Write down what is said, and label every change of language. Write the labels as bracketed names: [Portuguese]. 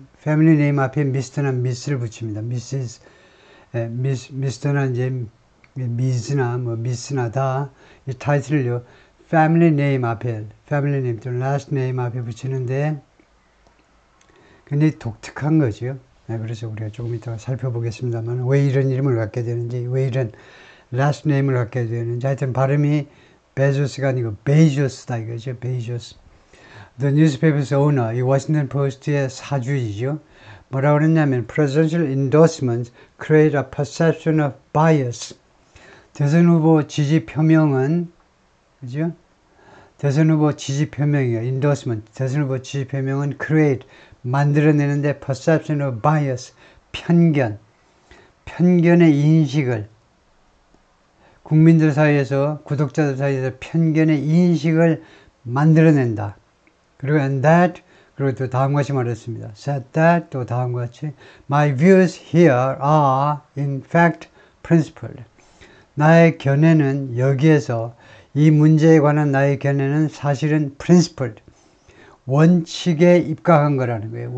[Korean] 패밀리 네임 앞에 미스터나 미스를 붙입니다. 미스터나 이제 미스나 미스나 다 이 타이틀을요 패밀리 네임 또는 라스트 네임 앞에 붙이는데 굉장히 독특한 거죠. 그래서 우리가 조금 이따가 살펴보겠습니다만 왜 이런 이름을 갖게 되는지, 왜 이런 라스트 네임을 갖게 되는지, 하여튼 발음이 베조스가 아니고 베이조스다 이거죠. 베이조스. [English] The newspaper's owner, [Korean] 이 워싱턴 포스트의 사주이죠. 뭐라고 그랬냐면 [English] presidential endorsements create a perception of bias. [Korean] 대선 후보 지지 표명은, 그죠? 대선 후보 지지 표명이요. [English] endorsement. [Korean] 대선 후보 지지 표명은 create, 만들어내는데 [English] perception of bias, [Korean] 편견의 인식을, 국민들 사이에서, 구독자들 사이에서 편견의 인식을 만들어낸다. 그리고 [English] and that, [Korean] 그리고 또 다음과 같이 말했습니다. [English] said that, [Korean] 또 다음과 같이 [English] my views here are in fact principled. [Korean] 나의 견해는 여기에서, 이 문제에 관한 나의 견해는 사실은 principled, 원칙에 입각한 거라는 거예요.